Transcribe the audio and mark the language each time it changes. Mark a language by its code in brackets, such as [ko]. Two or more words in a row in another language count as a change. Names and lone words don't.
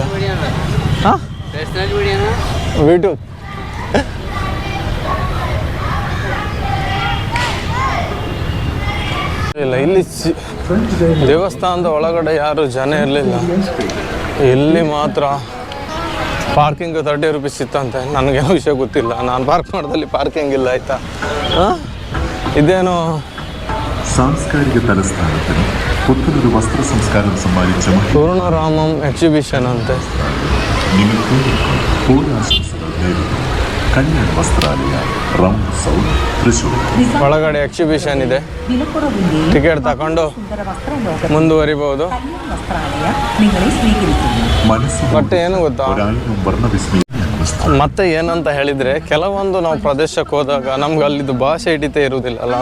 [kn] ಹಾಂ ವಿಡಿಯೋ ಇಲ್ಲ, ಇಲ್ಲಿ ದೇವಸ್ಥಾನದ ಒಳಗಡೆ ಯಾರು ಜನ ಇರಲಿಲ್ಲ. ಇಲ್ಲಿ ಮಾತ್ರ ಪಾರ್ಕಿಂಗ್ 30 ರೂಪೀಸ್ ಇತ್ತಂತೆ. ನನಗೇನೋ ವಿಷಯ ಗೊತ್ತಿಲ್ಲ, ನಾನು ಪಾರ್ಕ್ ಮಾಡೋದಲ್ಲಿ ಪಾರ್ಕಿಂಗ್ ಇಲ್ಲ ಆಯಿತಾ. [ml] ഇതേനോ സാംസ്കാരിക തലസ്ഥാനത്തിന് പുത്തനൊരു വസ്ത്ര സംസ്കാരം സമ്മാനിച്ച പൂർണ്ണരാമം എക്സിബിഷൻ ಅಂತೆ. പൂരാശംസകൾ നേരുന്നു കല്യാൺ വസ്ത്രാലയ റൗണ്ട് സൗത്ത് തൃശ്ശൂർ. [kn] ಒಳಗಡೆ ಎಕ್ಸಿಬಿಷನ್ ಇದೆ, ಟಿಕೆಟ್ ತಗೊಂಡು ಮುಂದುವರಿಬಹುದು. ಬಟ್ ಏನು ಗೊತ್ತಾ, ಮತ್ತೆ ಏನಂತ ಹೇಳಿದರೆ ಕೆಲವೊಂದು ನಾವು ಪ್ರದೇಶಕ್ಕೆ ಹೋದಾಗ ನಮ್ಗೆ ಅಲ್ಲಿದ್ದು ಭಾಷೆ ಹಿಡಿತೇ ಇರುವುದಿಲ್ಲ ಅಲ್ಲ.